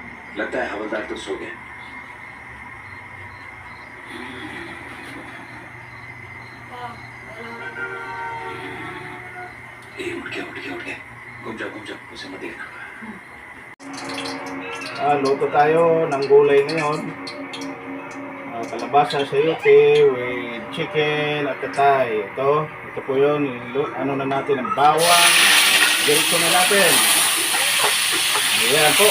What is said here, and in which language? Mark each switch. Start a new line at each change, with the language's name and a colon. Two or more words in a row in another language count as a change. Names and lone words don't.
Hindi: लगता है हवलदार तो सो गए। उठ के घूम जाओ उसे मत देखना।
Filipino: Luto tayo ng gulay ngayon. Kalabasa, sayote
English: with chicken
Filipino: at tatay. Ito po yun. Ano na natin ang bawang. Ganito na natin. Ayan po.